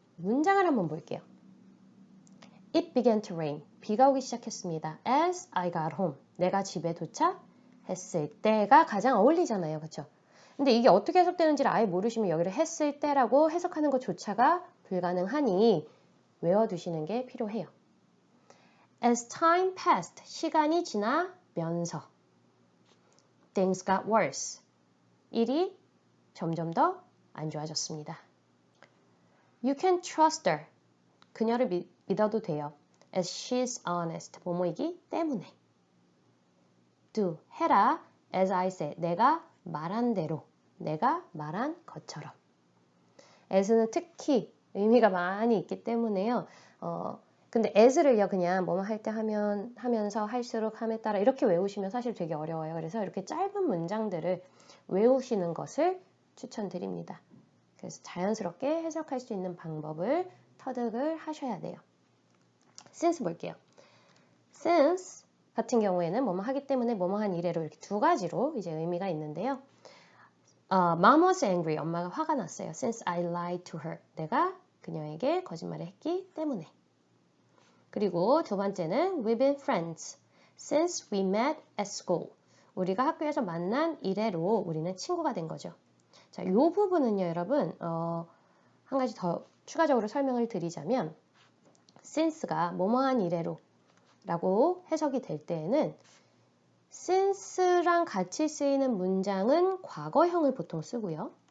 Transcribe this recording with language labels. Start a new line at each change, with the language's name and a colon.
Korean: 문장을 한번 볼게요.
English: It began to rain.
Korean: 비가 오기 시작했습니다.
English: As I got home.
Korean: 내가 집에 도착했을 때가 가장 어울리잖아요. 그렇죠? 근데 이게 어떻게 해석되는지를 아예 모르시면 여기를 했을 때라고 해석하는 것조차가 불가능하니 외워두시는 게 필요해요.
English: As time passed.
Korean: 시간이 지나면서.
English: things got worse.
Korean: 일이 점점 더 안 좋아졌습니다.
English: You can trust her.
Korean: 그녀를 믿어도 돼요.
English: As she's honest.
Korean: 뭐뭐이기 때문에.
English: Do.
Korean: 해라.
English: As I said.
Korean: 내가 말한 대로. 내가 말한 것처럼. as는 특히 의미가 많이 있기 때문에요. 근데 as를요 그냥 뭐뭐 할 때 하면서 할수록 함에 따라 이렇게 외우시면 사실 되게 어려워요. 그래서 이렇게 짧은 문장들을 외우시는 것을 추천드립니다. 그래서 자연스럽게 해석할 수 있는 방법을 터득을 하셔야 돼요. since 볼게요. since 같은 경우에는 뭐뭐 하기 때문에 뭐뭐 한 이래로 이렇게 두 가지로 이제 의미가 있는데요.
English: Mom was angry.
Korean: 엄마가 화가 났어요.
English: Since I lied to her.
Korean: 내가 그녀에게 거짓말을 했기 때문에. 그리고 두 번째는
English: We've been friends since we met at school.
Korean: 우리가 학교에서 만난 이래로 우리는 친구가 된 거죠. 자, 이 부분은요, 여러분, 한 가지 더 추가적으로 설명을 드리자면 since가 뭐뭐한 이래로 라고 해석이 될 때에는 since랑 같이 쓰이는 문장은 과거형을 보통 쓰고요.